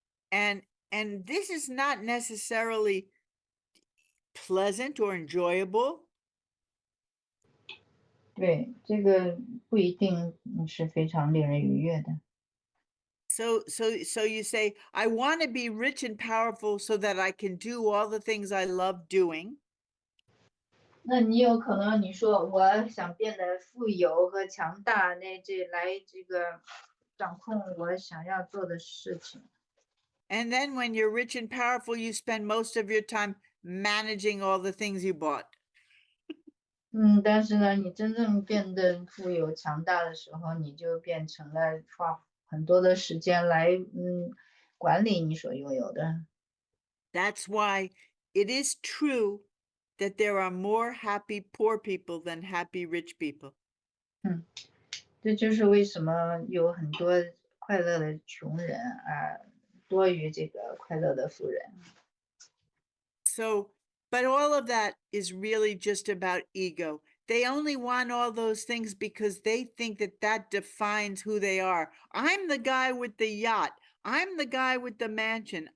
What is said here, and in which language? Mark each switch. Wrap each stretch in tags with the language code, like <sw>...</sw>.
<en>And this is not necessarily pleasant or enjoyable.</en> <zh>对，这个不一定是非常令人愉悦的。</zh> <en>So you say, I want to be rich and powerful so that I can do all the things I love doing.</en> <zh>那你有可能你说我想变得富有和强大，那来这个掌控我想要做的事情。</zh> <en>And then when you're rich and powerful, you spend most of your time managing all the things you bought.</en> <zh>但是呢，你真正变得富有强大的时候，你就变成了花很多的时间来管理你所拥有的。</zh> <en>That's why it is true that there are more happy poor people than happy rich people.</en> <zh>这就是为什么有很多快乐的穷人多于这个快乐的富人。</zh> <en>So, but all of that is really just about ego. They only want all those things because they think that that defines who they are. I'm the guy with the yacht. I'm the guy with the mansion.</en>